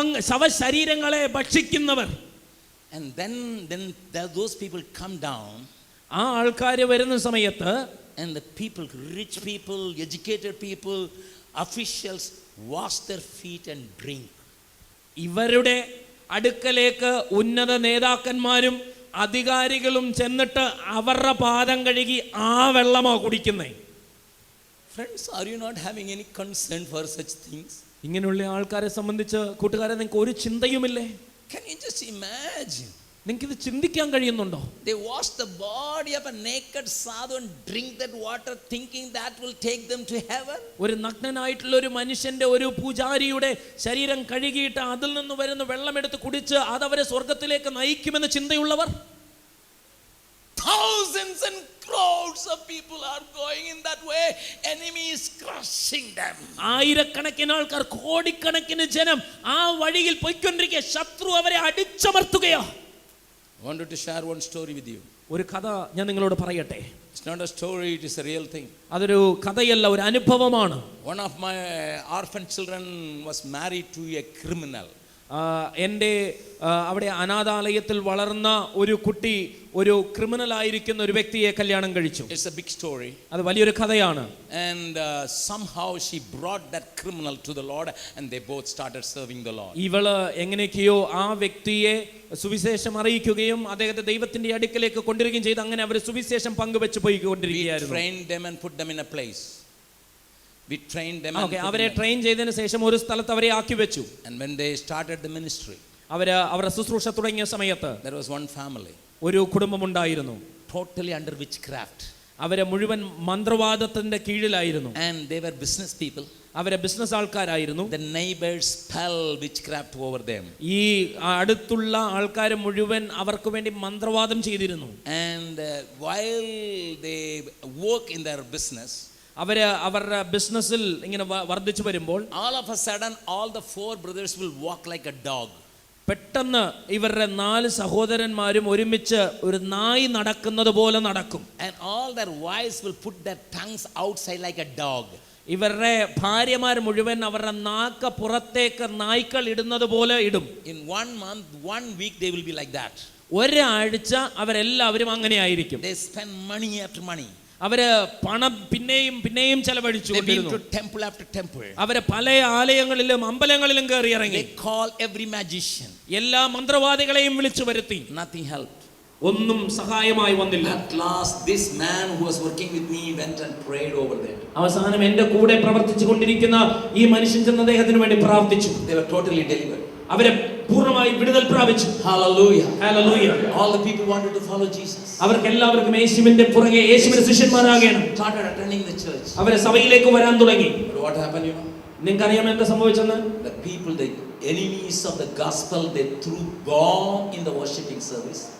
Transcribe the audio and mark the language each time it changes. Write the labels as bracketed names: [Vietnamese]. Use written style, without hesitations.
[Malayalam] ശവശരീരങ്ങളെ ഭക്ഷിക്കുന്നവർ. [English] And then those people come down. [Malayalam] ആ ആൾക്കാർ വരുന്ന സമയത്ത് [English] and the people, rich people, educated people, officials wash their feet and drink. [Malayalam] ഇവരുടെ അടുക്കലേക്ക് ഉന്നത നേതാക്കന്മാരും അധികാരികളും ചെന്നിട്ട് അവരുടെ പാദം കഴുകി ആ വെള്ളമാ കുടിക്കുന്നേ. [English] Friends, are you not having any concern for such things? [Malayalam] ഇങ്ങനെയുള്ള ആൾക്കാരെ സംബന്ധിച്ച് കൂട്ടുകാരെ നിങ്ങൾക്ക് ഒരു ചിന്തയുമില്ലേ? [English] Can you just imagine? [Malayalam] നിങ്ങൾക്ക് ഇത് ചിന്തിക്കാൻ കഴിയുന്നുണ്ടോ? [English] They wash the body of a naked sadhu and drink that water thinking that will take them to heaven. [Malayalam] ഒരു നഗ്നനായിട്ടുള്ള ഒരു മനുഷ്യന്റെ ഒരു പൂജാരിയുടെ ശരീരം കഴുകിയിട്ട് അതിൽ നിന്ന് വരുന്ന വെള്ളം എടുത്ത് കുടിച്ച് അത് അവരെ സ്വർഗ്ഗത്തിലേക്ക് നയിക്കുമെന്ന് ചിന്തയുള്ളവർ. [English] Thousands and crowds of people are going in that way. Enemy is crushing them. [Malayalam] ആയിരക്കണക്കിന് ആൾക്കാർ, കോടിക്കണക്കിന് ജനം ആ വഴിയിൽ പോയിക്കൊണ്ടിരിക്കുക. ശത്രു അവരെ അടിച്ചമർത്തുകയാ. [English] I wanted to share one story with you. [Malayalam] ഒരു കഥ ഞാൻ നിങ്ങളോട് പറയട്ടെ. [English] It's not a story, it is a real thing. [Malayalam] അതൊരു കഥയല്ല, ഒരു അനുഭവമാണ്. [English] One of my orphan children was married to a criminal. [Malayalam] എൻ്റെ അവിടെ അനാഥാലയത്തിൽ വളർന്ന ഒരു കുട്ടി ഒരു ക്രിമിനൽ ആയിരിക്കുന്ന ഒരു വ്യക്തിയെ കല്യാണം കഴിച്ചു. [English] It's a big story. [Malayalam] അത് വലിയൊരു കഥയാണ്. [English] And somehow she brought that criminal to the Lord and they both started serving the Lord. [Malayalam] ഇവള് എങ്ങനെയൊക്കെയോ ആ വ്യക്തിയെ സുവിശേഷം അറിയിക്കുകയും അദ്ദേഹത്തെ ദൈവത്തിന്റെ അടുക്കലേക്ക് കൊണ്ടുവരികയും ചെയ്ത് അങ്ങനെ അവർ സുവിശേഷം പങ്കുവെച്ച് പോയിക്കൊണ്ടിരിക്കുകയായിരുന്നു. [English] We trained them and put them in a place. We trained them. [Malayalam] അവരെ ട്രെയിൻ ചെയ്തതിനു ശേഷം ഒരു സ്ഥലത്ത് അവരെ ആക്കി വെച്ചു. [English] And when they started the ministry, [Malayalam] അവരുടെ ശുശ്രൂഷ തുടങ്ങിയ സമയത്ത് [English] there was one family, [Malayalam] ഒരു കുടുംബമുണ്ടായിരുന്നു, [English] totally under witchcraft. [Malayalam] അവരെ മുഴുവൻ മന്ത്രവാദത്തിന്റെ കീഴിലായിരുന്നു. [English] And they were business people. [Malayalam] അവരെ ബിസിനസ് ആൾക്കാരായിരുന്നു. [English] The neighbors spell witchcraft over them. [Malayalam] ഈ അടുത്തുള്ള ആൾക്കാർ മുഴുവൻ അവർക്ക് വേണ്ടി മന്ത്രവാദം ചെയ്തിരുന്നു. [English] And while they work in their business, [Malayalam] അവരുടെ ബിസിനസ്സിൽ ഇങ്ങനെ വർദ്ധിച്ചു വരുമ്പോൾ [English] all of a sudden all the 4 brothers will walk like a dog. [Malayalam] പെട്ടെന്ന് ഇവരുടെ 4 സഹോദരന്മാരും ഒരുമിച്ച് ഒരു നായി നടക്കുന്നത് പോലെ നടക്കും. [English] And all their wives will put their tongues outside like a dog. [Malayalam] ഇവരുടെ ഭാര്യമാർ മുഴുവൻ അവരുടെ നാക്ക് പുറത്തേക്ക് നായ്ക്കൾ ഇടുന്നത് പോലെ ഇടും. [English] In 1 month, 1 week they will be like that. [Malayalam] ഒരാഴ്ച അവരെല്ലാവരും അങ്ങനെയായിരിക്കും. [English] They spend money after money. [Malayalam] അവര് പണം പിന്നെയും ചെലവഴിച്ചു കൊണ്ടിരുന്നു. [English] Temple after temple. [Malayalam] അവര് പല ആലയങ്ങളിലും അമ്പലങ്ങളിലും കയറി ഇറങ്ങി. [English] They call every magician. [Malayalam] എല്ലാ മന്ത്രവാദികളെയും വിളിച്ചു വരുത്തി. [English] Nothing helped. [Malayalam] ഒന്നും സഹായമായി വന്നില്ല. [English] At last this man who was working with me went and prayed over there. [Malayalam] അവസാനം എന്റെ കൂടെ പ്രവർത്തിച്ചു കൊണ്ടിരിക്കുന്ന ഈ മനുഷ്യൻ ചെന്ന് അദ്ദേഹത്തിന് വേണ്ടി പ്രാർത്ഥിച്ചു. [English] They were totally delivered. [Malayalam] അവരെ പൂർണ്ണമായി വിടുതൽ പ്രാപിച്ചു. [English] Hallelujah. Hallelujah. All the people wanted to follow Jesus. [Malayalam] അവർക്ക് എല്ലാവർക്കും യേശുവിന്റെ പുറകെ യേശുവിന്റെ ശിഷ്യന്മാരാകണം. [English] Started attending the church. [Malayalam] അവരെ സഭയിലേക്ക് വരാൻ തുടങ്ങി. [English] But what happened, you know? [Malayalam] നിങ്ങൾക്കറിയാമോ എന്താ സംഭവിച്ചെന്ന്? [English] The people, the enemies of the gospel, they threw bomb in the worshiping service.